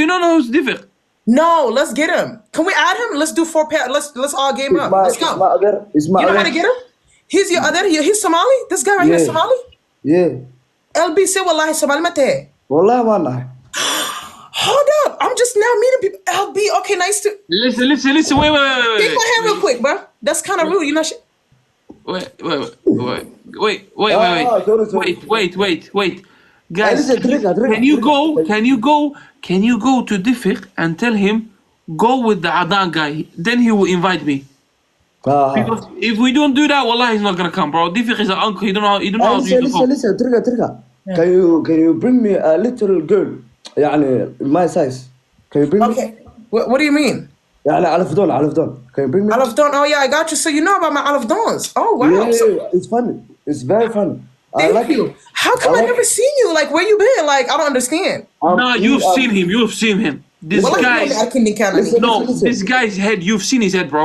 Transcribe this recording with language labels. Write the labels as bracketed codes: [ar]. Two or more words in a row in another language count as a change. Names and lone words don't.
[en] don't know who's different. No, let's get him. Can we add him? Let's do 4 pair. Let's all game up. Let's go. You know how to get him? He's your other. He's Somali. This guy right here is Somali. Yeah. LB say wallahi Somali mate. [ar] Wallah wallahi. [en] Hold up. I'm just now meeting people. LB. Okay, nice to. Listen. Wait. Take my hand real quick, bro. That's kind of rude, you know. Wait. Guys, can you go to Diffiq and tell him go with the Adan guy? Then he will invite me. Because if we don't do that, wallah, he's not gonna come, bro. Diffiq is an uncle. You don't know how to use the phone. Listen. Trigger. Can you bring me a little girl? يعني my size. Can you bring me? Okay. What do you mean? [ar] يعني على فدون. [en] Can you bring me? Alaf Dawn. Oh yeah, I got you. So you know about my Alaf Dawns. Oh wow. Yeah, it's funny. It's very funny. Thank you. How come I never seen you? Like where you been? Like I don't understand. No, you've seen him. This guy. No, this guy's head. You've seen his head, bro.